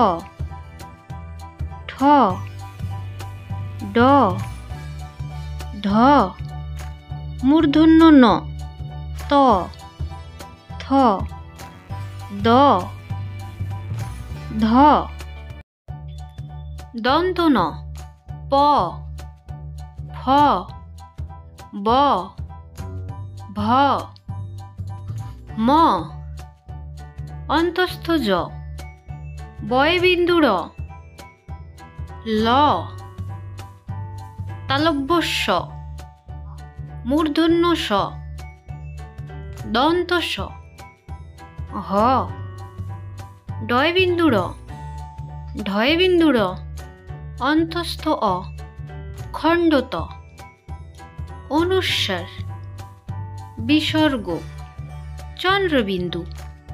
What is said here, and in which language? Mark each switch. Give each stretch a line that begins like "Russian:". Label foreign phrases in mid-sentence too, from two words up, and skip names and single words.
Bangla: ঠ ড ঢ মূর্ধন্য ন ত থ দ ধ দন্ত ন প ফ ব ভ ম অন্তস্থ জ বয়বিন্দু র ল তালব্য স মূর্ধন্য স দন্ত স হ ডয়বিন্দু র ঢয়বিন্দু র অন্তস্থ অ খণ্ড ত অনুস্বার বিসর্গ চন্দ্রবিন্দু।